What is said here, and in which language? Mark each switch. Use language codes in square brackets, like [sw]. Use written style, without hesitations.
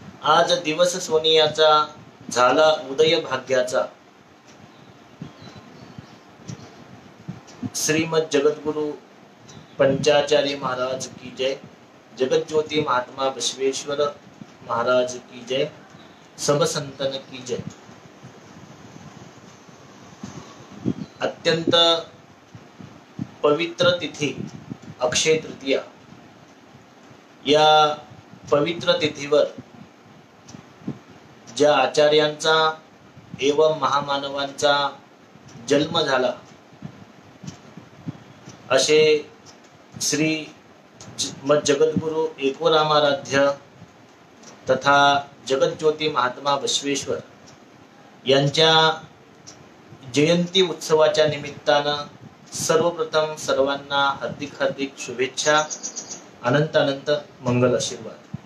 [mr] आज दिवस सोनियाचा झाला उदय भाग्याचा। [hi] श्रीमद जगद्गुरु पंचाचार्य महाराज की जय। जगज्योति महात्मा बसवेश्वर महाराज की जय। सब संतन की जय। [mr] अत्यंत पवित्र तिथी अक्षय तृतीया। या पवित्र तिथीवर ज्या आचार्यांचा एवं महामानवांचा जन्म झाला असे श्री जगद्गुरु एकोरामाराध्य तथा जगज्योति महात्मा बसवेश्वर यांच्या जयंती उत्सवाच्या निमित्तानं सर्वप्रथम सर्वांना हार्दिक हार्दिक शुभेच्छा, अनंत अनंत मंगल आशीर्वाद।